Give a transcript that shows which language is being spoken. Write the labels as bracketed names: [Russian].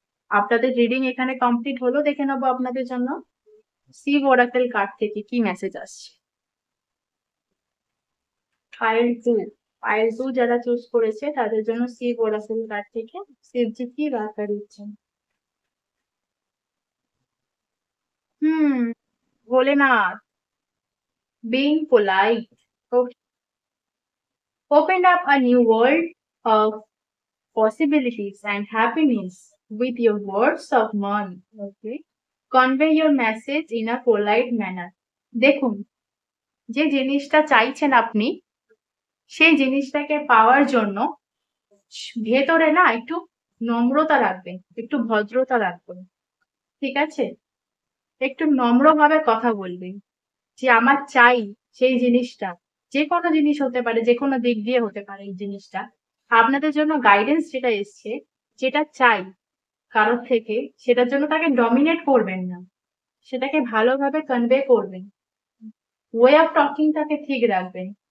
[Bangla] আপনাদের রিডিং এখানে কমপ্লিট হলো, দেখে নেবো আপনাদের জন্য শিব ওরাকেল কার্ড থেকে কি মেসেজ আসছে। ফাইল টু যারা চুজ করেছে তাদের জন্য শিব ওরাকেল কার্ড থেকে শিবজি কি বার্তা দিচ্ছেন। [English] Bholenath, being polite, opened up a new world of possibilities and happiness with your words of mouth. Okay, convey your message in a polite manner. [Bangla] দেখুন, যে জিনিসটা চাইছেন আপনি সেই জিনিসটাকে পাওয়ার জন্য ভেতরে না একটু নম্রতা রাখবেন, একটু ভদ্রতা রাখবেন। ঠিক আছে, একটু নম্রভাবে কথা বলবেন যে আমার চাই সেই জিনিসটা, যে কোনো জিনিস হতে পারে, যে কোনো দিক দিয়ে হতে পারে এই জিনিসটা আপনাদের জন্য গাইডেন্স যেটা এসছে, যেটা চাই কারোর থেকে, সেটার জন্য তাকে ডমিনেট করবেন না, সেটাকে ভালোভাবে কনভে করবেন, ওয়ে অফ টকিংটাকে ঠিক রাখবেন।